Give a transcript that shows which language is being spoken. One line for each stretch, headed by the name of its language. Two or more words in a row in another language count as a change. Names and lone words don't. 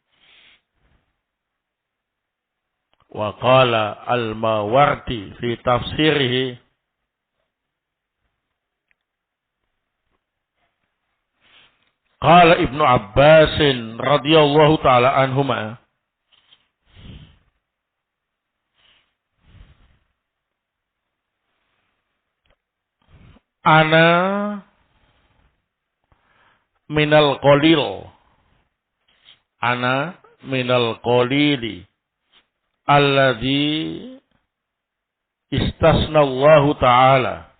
Arabic: وقال الماوردي في تفسيره قال ابن عباس رضي الله تعالى عنهما أنا من القليل أنا من القليل الذي استثنى الله تعالى.